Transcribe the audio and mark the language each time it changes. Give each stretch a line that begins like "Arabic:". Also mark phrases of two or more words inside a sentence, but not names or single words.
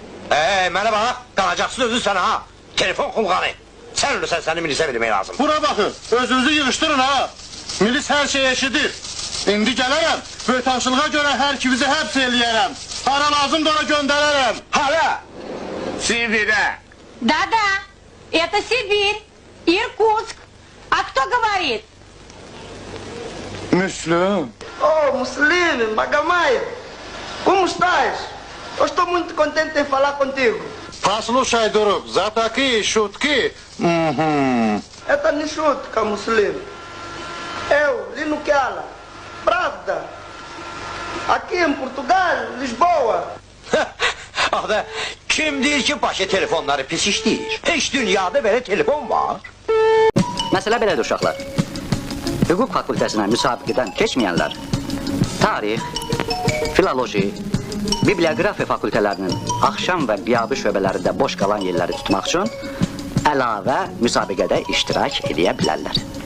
Azerbaijani: Mənə bax, qalacaksın özün sənə ha. Telefon xulqanı. Sən ölürsən, səni milisə vermək lazım. Bura baxın, özünüzü yığışdırın ha. Milis hər şey eşidir. İndi gələrəm, böytançılığa görə hər ikinizi həbs eləyərəm. Hara lazım da ona göndərərəm. Hara? Sibirə.
Russian: Да-да, это Сибирь, Иркутск. А кто говорит? Müslüm.
Portuguese: Oh, Muslim, Magamaia, como estás? Eu estou muito contente em falar contigo.
Russian: Послушай, друг, за такие шутки... Это не шутка, Muslim.
Portuguese: Eu, Lino Kiala, Pravda, aqui em Portugal, Lisboa.
Azerbaijani: Axı, kim deyir ki, başı telefonları pis işləyir? Heç dünyada belə telefon var. Məsələ belədir uşaqlar. Hüquq fakültəsinə müsabiqədən keçməyənlər tarix, filoloji, bibliografiya fakültələrinin axşam və qiyabi şöbələrində boş qalan yerləri tutmaq üçün əlavə müsabiqədə iştirak edə bilərlər.